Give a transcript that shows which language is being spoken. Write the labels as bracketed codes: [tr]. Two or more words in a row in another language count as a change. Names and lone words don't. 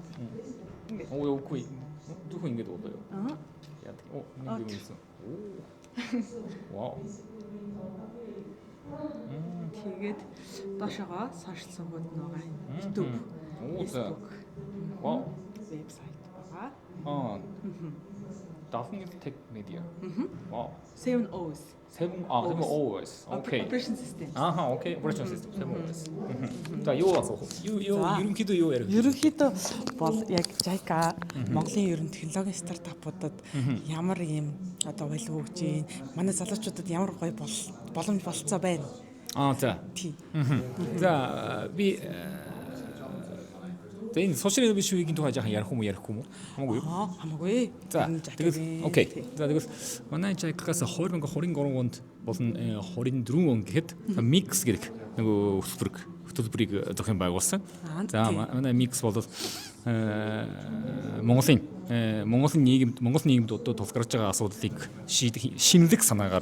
[mn] Оо үгүй. Зөвхөн ингэж болоо юу. Яа. Оо нэг юм ийсэн. Вау. Тэгээд доошогоо сошиал сувгууд байгаа. YouTube. Facebook. Вау. Вебсайт байгаа. Dolphin Tech Media. Wow. 7 O's. 7 O's. Okay. [en] Operation system. Okay. Operation system 7 O's. [mn] За юу асуух вэ? Ерөнхийдөө юу ярих вэ? Ерөнхийдөө бол яг JICA Монголын ерөн технологийн стартапуудад ямар ийм одоо байлгүй гэж манай залуучуудад ямар гоё боломж болцоо байна. За. Тий. За би За энэ [en] social innovation week- [mn] ийн тухай жаахан ярих юм уу? Хамаагүй юу? Хамаагүй. За тэгэл окей. За тэгэл манай жаглагаас 2023 онд болон 24 он гэхэд mix гэх нөгөө хөтөлбөрийг зохион байгуулсан. За манай mix бол Монголын нийгэмд одоо тулгарч байгаа асуудлыг шинэлэг санаагаар